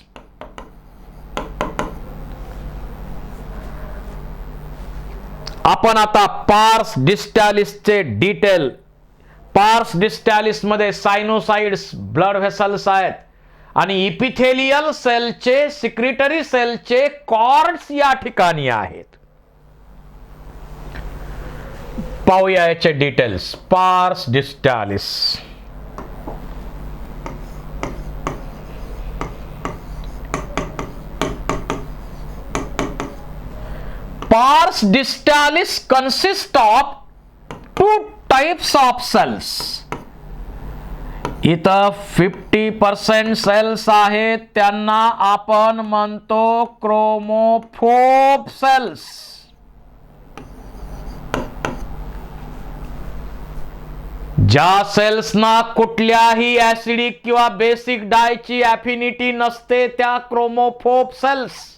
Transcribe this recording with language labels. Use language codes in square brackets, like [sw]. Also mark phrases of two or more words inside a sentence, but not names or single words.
[mr] आपण आता पार्स डिस्टालिसचे डिटेल, पार्स डिस्टालिस मध्ये सायनोसाइड्स, [en] blood vessels [mr] आहेत आणि इपिथेलियल सेलचे, सिक्रेटरी सेलचे कॉर्ड्स या ठिकाणी आहेत. पाहूया याचे डिटेल्स. पार्स डिस्टालिस, [en] pars distalis consists of two types of cells. [mr] इथं 50% सेल्स आहेत, त्यांना आपण म्हणतो [en] chromophobe cells. [mr] ज्या सेल्सना कुठल्याही ऍसिडिक किंवा बेसिक डायची अफिनिटी नसते त्या [en] chromophobe cells.